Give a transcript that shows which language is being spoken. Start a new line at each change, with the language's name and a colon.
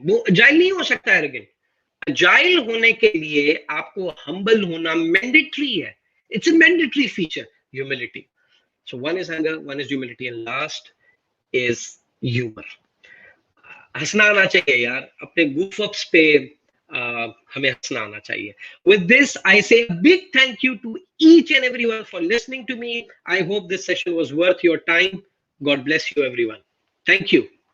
Hindi: वो agile नहीं हो सकता arrogant. Agile होने के लिए आपको humble होना mandatory है.
English: It's a mandatory feature. Humility. So one is hunger, one is humility, and last is humor.
Hindi: हंसना आना चाहिए यार, अपने goof ups पे हमें हंसना आना चाहिए.
English: With this, I say a big thank you to each and everyone for listening to me. I hope this session was worth your time. God bless you, everyone. Thank you.